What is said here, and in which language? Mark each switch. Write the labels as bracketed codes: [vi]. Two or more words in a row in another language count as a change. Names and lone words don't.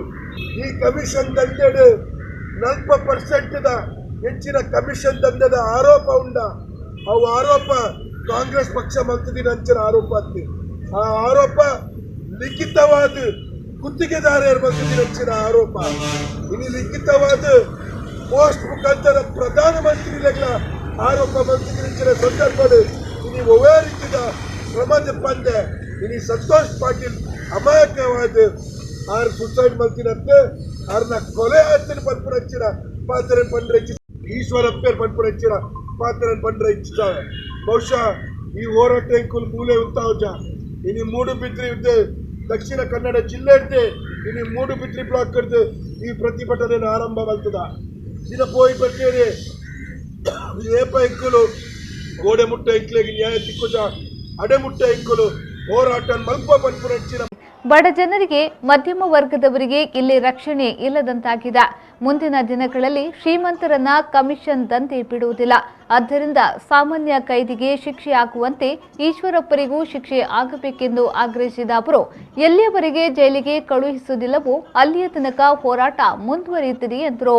[tcy] ಈ ಕಮಿಷನ್ ದಂಧೆಡು 40% ಹೆಚ್ಚಿನ ಕಮಿಷನ್ ದಂಧೆದ ಆರೋಪ ಉಂಡ. ಅವು ಆರೋಪ ಕಾಂಗ್ರೆಸ್ ಪಕ್ಷ ಮಲ್ತದಿನ ಅಂಚಿನ ಆರೋಪ ಅತ್ತಿ. ಆ ಆರೋಪ ಲಿಖಿತವಾದ ಗುತ್ತಿಗೆದಾರರು ಮಲ್ತದಿನ ಅಂಚಿನ ಆರೋಪ. ಇನ್ನು ಲಿಖಿತವಾದ ಪೋಸ್ಟ್ ಮುಖಾಂತರ ಪ್ರಧಾನಮಂತ್ರಿಗಳ ಆರೋಪ ಮಲ್ತದಿನ ಸಂದರ್ಭ ಇನ್ನು ಒವೇ ರೀತಿಯ ಕ್ರಮದ ಪಂದೆ. ಇನ್ನು ಸಂತೋಷ್ ಪಾಟೀಲ್ ಅಮಾಯಕವಾದ ಆರು ಸುಸೈಡ್ ಮಲ್ತಿನಂತೆ ಆರ್ನ ಕೊಲೆ ಹತ್ತಿನ ಪನ್ಪುರಚ್ಚಿನ ಪಾತ್ರ ಪಂಡ್ರೆ ಈಶ್ವರಪ್ಪೇರ್ ಪನ್ಪುರಚ್ಚಿನ ಪಾತ್ರ ಪಂಡ್ರೆ ಇಚ್ಚಿದ್ದಾರೆ. ಬಹುಶಃ ಈ ಹೋರಾಟ ಇಂಕುಲ್ ಮೂಲೆ ಉಂಟಾವಜ ಇನ್ನು ಮೂಡುಬಿದ್ರಿ ದಕ್ಷಿಣ ಕನ್ನಡ ಜಿಲ್ಲೆ ಇದ್ದೆ ಇನ್ನು ಮೂಡುಬಿದ್ರಿ ಬ್ಲಾಕ್ ಕಡ್ದು ಈ ಪ್ರತಿಭಟನೆ ಆರಂಭ ಮಾಡ್ತದ. ಇದ ಪೋಯಿ ಬರ್ತೇನೆ ಏಪ ಇಂಕುಲು ಗೋಡೆ ಮುಟ್ಟ ಇಂಕ್ಲೆಗೆ ನ್ಯಾಯ ತಿಕ್ಕುಜ ಅಡೆಮುಟ್ಟ ಇಂಕುಲು ಹೋರಾಟ ಮಲ್ಪ ಪನ್ಪುರಚ್ಚಿನ [kn] ಬಡ ಜನರಿಗೆ ಮಧ್ಯಮ ವರ್ಗದವರಿಗೆ ಇಲ್ಲಿ ರಕ್ಷಣೆ ಇಲ್ಲದಂತಾಗಿದೆ. ಮುಂದಿನ ದಿನಗಳಲ್ಲಿ ಶ್ರೀಮಂತರನ್ನ ಕಮಿಷನ್ ದಂಧೆ ಬಿಡುವುದಿಲ್ಲ. ಆದ್ದರಿಂದ ಸಾಮಾನ್ಯ ಕೈದಿಗೆ ಶಿಕ್ಷೆ ಆಗುವಂತೆ ಈಶ್ವರಪ್ಪರಿಗೂ ಶಿಕ್ಷೆ ಆಗಬೇಕೆಂದು ಆಗ್ರಹಿಸಿದ ಅವರು ಎಲ್ಲಿಯವರೆಗೆ ಜೈಲಿಗೆ ಕಳುಹಿಸುವುದಿಲ್ಲವೋ ಅಲ್ಲಿಯ ತನಕ ಹೋರಾಟ ಮುಂದುವರಿಯುತ್ತದೆ ಎಂದರು.